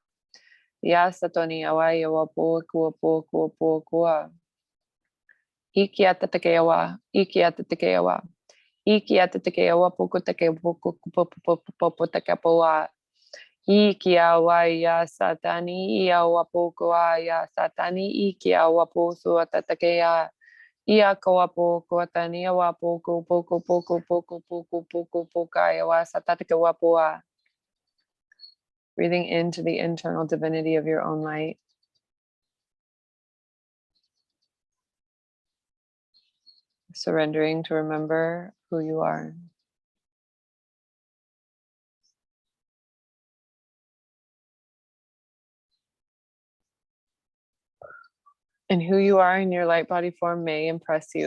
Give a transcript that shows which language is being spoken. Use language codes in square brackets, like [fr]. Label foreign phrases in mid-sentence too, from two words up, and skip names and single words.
[en] Yasatoni awa yawa po kuwa. Ikiata tekewa, ikiata tekewa. Ikiata tekewa puku teke popo tekepoa. Ikiawa ya satani iawa pokoa ya satani ikiawa po suata tekeya. Ia kawapo kuatania wapo pokaya wa satatike wapua. Breathing into the internal divinity of your own light. Surrendering to remember who you are. And who you are in your light body form may impress you.